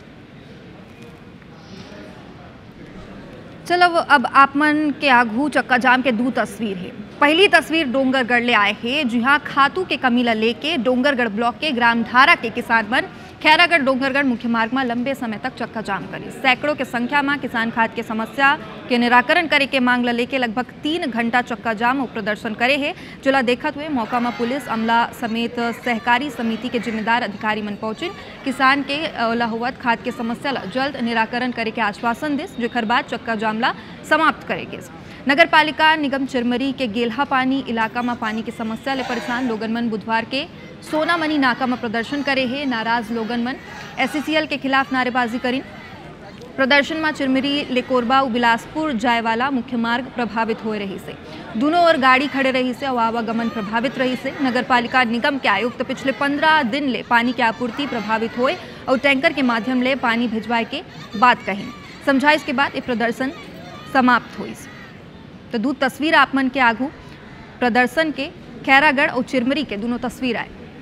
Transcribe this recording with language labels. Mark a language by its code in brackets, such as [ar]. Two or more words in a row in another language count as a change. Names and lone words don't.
[hne] चलो अब आप मन के आगू चक्का जाम के 2 तस्वीर है। पहली तस्वीर डोंगरगढ़ ले आए हैं, जहां खातू के कमी ला लेके डोंगरगढ़ ब्लॉक के ग्राम धारा के किसान मन खैरागढ़ डोंगरगढ़ मुख्य मार्ग में लंबे समय तक चक्का जाम करी। सैकड़ों के संख्या में किसान खाद के समस्या के निराकरण करे के मांग ला लेके लगभग 3 घंटा चक्का जाम और प्रदर्शन करे है। जोला देखत हुए मौका में पुलिस अमला समेत सहकारी समिति के जिम्मेदार अधिकारी मन पहुंचे। किसान के लाहुवत खाद के समस्या ला जल्द निराकरण करे के आश्वासन दिस, जेकर बाद चक्का जाम ला समाप्त करेगे। नगर पालिका निगम चिरमरी के गेल्हा पानी इलाका में पानी की समस्या ले परेशान लोगन मन बुधवार के सोनामनी नाका में प्रदर्शन करे है। नाराज लोगन मन एससीसीएल के खिलाफ नारेबाजी करी। प्रदर्शन में चिरमरी लेकोरबा बिलासपुर जाए वाला मुख्य मार्ग प्रभावित हो रही से, दोनों ओर गाड़ी खड़े रही से और आवागमन प्रभावित रही से। नगर पालिका निगम के आयुक्त पिछले 15 दिन ले पानी की आपूर्ति प्रभावित हुए और टैंकर के माध्यम ले पानी भिजवाए के बात कही। समझाइश के बाद ये प्रदर्शन समाप्त हुई। तो 2 तस्वीर आप मन के आगू प्रदर्शन के खैरागढ़ और चिरमरी के दोनों तस्वीर आए।